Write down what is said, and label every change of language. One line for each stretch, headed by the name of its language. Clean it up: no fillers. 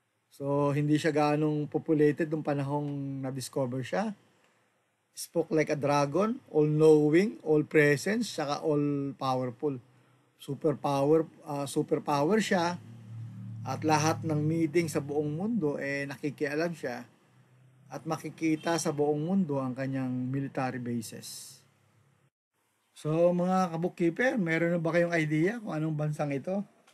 Filipino: So hindi siya ganong populated nung panahong na-discover siya.
English: Spoke like a dragon, all-knowing, all-present, saka all-powerful.
Filipino: Superpower siya. At lahat ng meeting sa buong mundo, nakikialam siya. At makikita sa buong mundo ang kanyang military bases. So mga kabookkeeper, meron na ba kayong idea kung anong bansang ito?